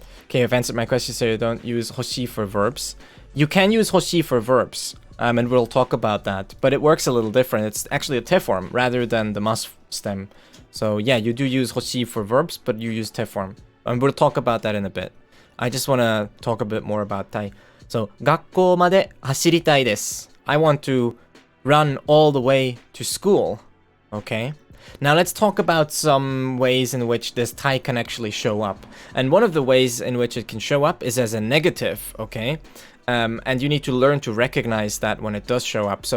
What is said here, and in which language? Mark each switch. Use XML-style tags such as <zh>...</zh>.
<en>Okay, I've answered my question, so you don't use hoshi for verbs. You can use hoshi for verbs, and we'll talk about that, but it works a little different. It's actually a te form rather than the mas stem. So yeah, you do use hoshi for verbs, but you use te form, and we'll talk about that in a bit. I just want to talk a bit more about tai.</en> <ja>So, 学校まで走りたいです.</ja> <en>I want to run all the way to school. Okay? Now let's talk about some ways in which this tai can actually show up. And one of the ways in which it can show up is as a negative, okay? And you need to learn to recognize that when it does show up.</en>